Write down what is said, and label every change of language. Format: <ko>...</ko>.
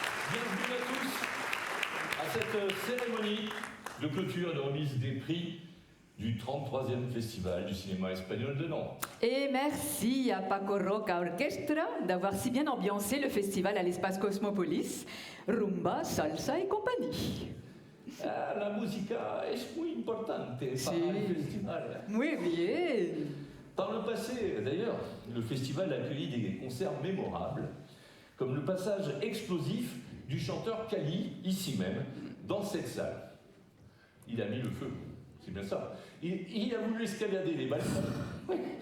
<fr>Bienvenue à tous à cette cérémonie de clôture et de remise des prix du 33e Festival du cinéma espagnol de Nantes. Et merci à Paco Roca Orchestra d'avoir si bien ambiancé le festival à l'espace Cosmopolis. Rumba, salsa et compagnie.</fr> <es>Ah, la música es muy importante Sí. para el festival. Muy bien.</es> <fr>Par le passé, d'ailleurs, le festival a accueilli des concerts mémorables, comme le passage explosif du chanteur Kali, ici même, dans cette salle. Il a mis le feu, c'est bien ça. Il a voulu escalader les balcons.</fr>